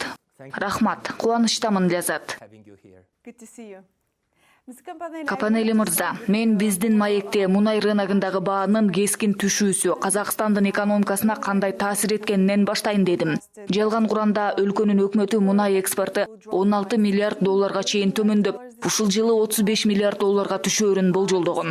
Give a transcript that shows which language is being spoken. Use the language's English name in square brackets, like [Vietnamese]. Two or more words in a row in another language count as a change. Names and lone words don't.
[Kyrgyz] Рахмат, кубанычтамын Лязат. [English] Good to see you. [Kyrgyz] Капанелли мырза, мен биздин маекте мунай рыногундагы баанын кескин түшүүсү Казакстандын экономикасына кандай таасир эткенинен баштайын дедим. Жалган куранда өлкөнүн өкмөтү мунай экспорту 16 миллиард долларга чейин төмөндөп, ушул жылы 35 миллиард долларга түшөөрүн болжолдогон.